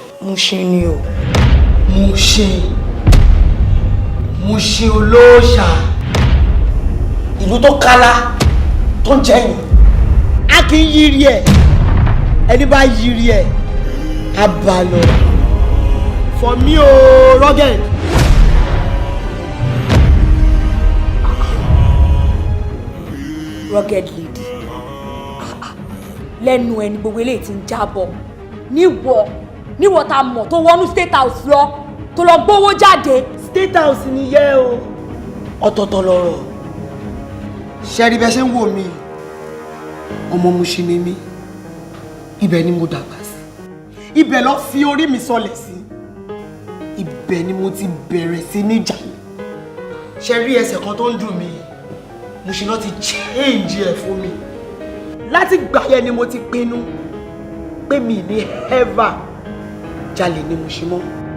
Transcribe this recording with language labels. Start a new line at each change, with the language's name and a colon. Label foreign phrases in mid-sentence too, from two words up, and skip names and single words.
Yoruba: Mushin ni o Mushin olóòṣà ìlú tó kálá tó ń jẹyìn a kì í yiri ẹ ẹni bá yiri ẹ a bá lọ
English: for me
Yoruba: o Rugged.
English: Rugged lady
Yoruba: lẹ́nu ẹni gbogbo eléyìí ti ń jábọ̀ níwọ̀ tá a mọ̀ tó wọnú
English: state house
Yoruba: lọ tó lọ gbówó jáde.
English: State house
Yoruba: ni yẹ o ọ̀tọ̀ọ̀tọ̀ lọ̀rọ̀ ṣẹ́rí bẹ́ẹ̀ ṣe ń wò mí ọmọ Mushin ni mí ibẹ̀ ni mo dàgbà sí ibẹ̀ ló fi orí mi sọlẹ̀ sí ibẹ̀ ni mo ti bẹ̀rẹ̀ sí níjà ṣẹ́rí ẹsẹ̀ kan tó ń dùn mí Mushin náà ti change ẹ̀ fún mi láti gbà yẹn ni mo ti pinnu pé mi ní ever jalè ní Mushin mọ́.